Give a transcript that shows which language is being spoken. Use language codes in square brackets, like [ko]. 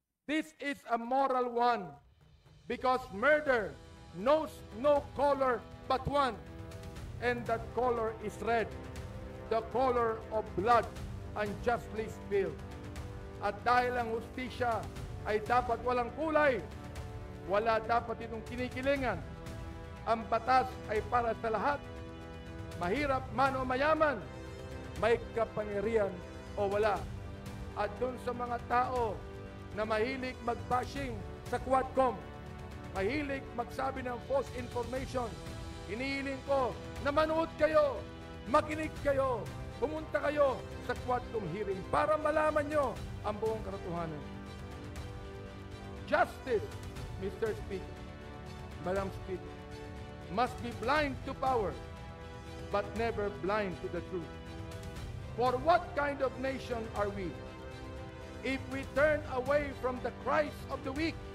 [en] This is a moral one because murder knows no color but one, and that color is red, the color of blood unjustly spilled. [tl] At dahil ang hustisya ay dapat walang kulay, wala dapat itong kinikilingan. Ang batas ay para sa lahat, mahirap man o mayaman, may kapangyarihan o wala. At doon sa mga tao na mahilig mag-bashing sa Quadcom, mahilig magsabi ng false information, hinihiling ko na manood kayo, makinig kayo, pumunta kayo sa Quadcom hearing para malaman nyo ang buong katotohanan. [en] Justice, Mr. Speaker, Madam Speaker, must be blind to power, but never blind to the truth. For what kind of nation are we if we turn away from the cries of the weak?